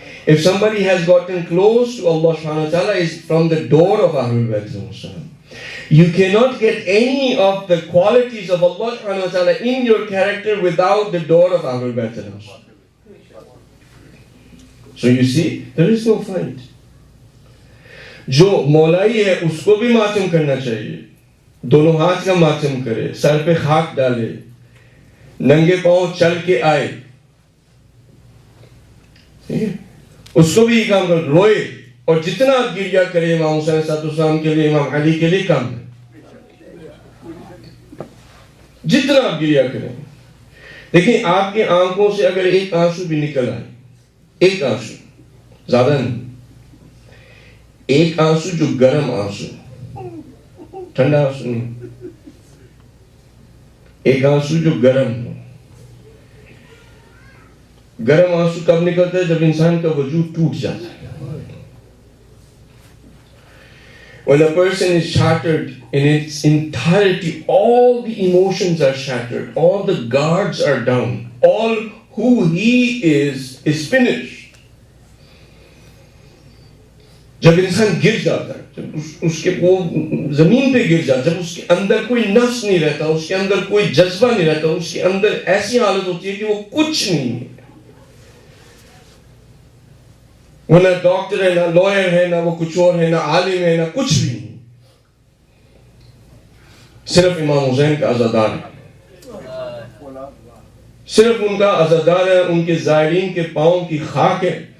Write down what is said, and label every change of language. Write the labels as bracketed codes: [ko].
[en] If somebody has gotten close to Allah subhanahu wa ta'ala, it's from the door of Ahlul Bayt al-Muslim. You cannot get any of the qualities of Allah subhanahu wa ta'ala in your character without the door of Ahlul Bayt al-Muslim. So you see, there is no fight. [ur] جو مولائی ہے اس کو بھی ماتم کرنا چاہیے. دونوں ہاتھ کا ماتم کرے, سر پہ خاک ڈالے, ننگے پاؤں چل کے آئے, اس کو بھی یہ کام کر, روئے, اور جتنا آپ گریا کرے امام حسین علیہ السلام کے لیے, امام علی کے لیے کم ہے. جتنا آپ گریا کریں. دیکھیں آپ کے آنکھوں سے اگر ایک آنسو بھی نکل آئے, ایک آنسو, زیادہ نہیں, ایک آنسو جو گرم آنسو, ٹھنڈا آنسو نہیں, ایک آنسو جو گرم ہو. گرم آنسو کب نکلتا ہے؟ جب انسان کا وجود ٹوٹ جاتا ہے. [en] When a person is shattered in its entirety, all the emotions are shattered, all the guards are down, all who he is finished. [ur] جب انسان گر جاتا ہے, جب اس کے وہ زمین پہ گر جاتا ہے, جب اس کے اندر کوئی نفس نہیں رہتا, اس کے اندر کوئی جذبہ نہیں رہتا, اس کے اندر ایسی حالت ہوتی ہے کہ وہ کچھ نہیں ہے. وہ نہ ڈاکٹر ہے, نہ لائر ہے, نہ وہ کچھ اور ہے, نہ عالم ہے, نہ کچھ بھی نہیں, صرف امام حسین کا عزادار ہے, صرف ان کا عزادار ہے, ان کے زائرین کے پاؤں کی خاک ہے.